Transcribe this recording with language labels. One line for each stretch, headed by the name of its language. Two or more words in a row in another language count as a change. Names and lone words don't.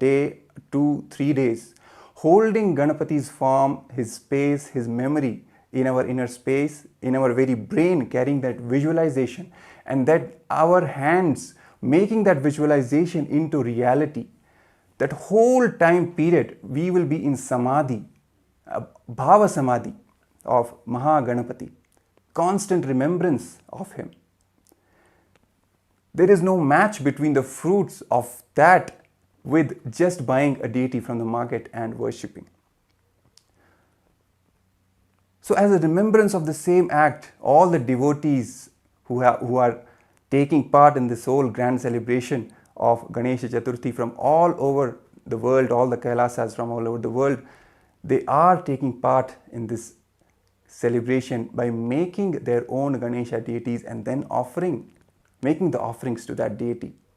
English: day, 2, 3 days, holding Ganapati's form, his space, his memory in our inner space, in our very brain, carrying that visualization, and that our hands making that visualization into reality, that whole time period we will be in samadhi,
Sanskrit: bhava samadhi
English: of Maha Ganapathi, constant remembrance of him. There is no match between the fruits of that with just buying a deity from the market and worshipping. So as a remembrance of the same act, all the devotees who are taking part in this whole grand celebration of Ganesha Chathurthi from all over the world, all the Kailasas from all over the world, they are taking part in this celebration by making their own Ganesha deities and then making the offerings to that deity.